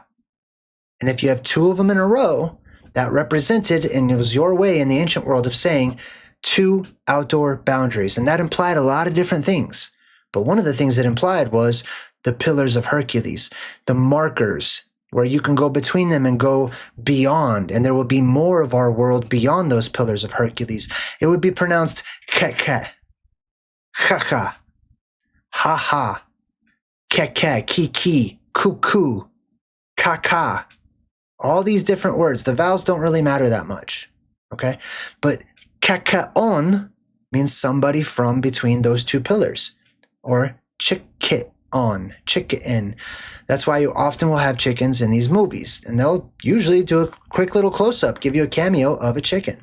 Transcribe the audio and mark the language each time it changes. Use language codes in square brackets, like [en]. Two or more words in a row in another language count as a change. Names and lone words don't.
[en] And if you have 2 of them in a row, that represented, and it was your way in the ancient world of saying 2 outdoor boundaries. And that implied a lot of different things. But one of the things it implied was the pillars of Hercules, the markers where you can go between them and go beyond. And there will be more of our world beyond those pillars of Hercules. It would be pronounced keke, ha-ha, ha-ha, keke, kiki, cuckoo, kaka. All these different words. The vowels don't really matter that much. Okay? But kakaon means somebody from between those 2 pillars. Or chicken, chicken. That's why you often will have chickens in these movies. And they'll usually do a quick little close-up, give you a cameo of a chicken.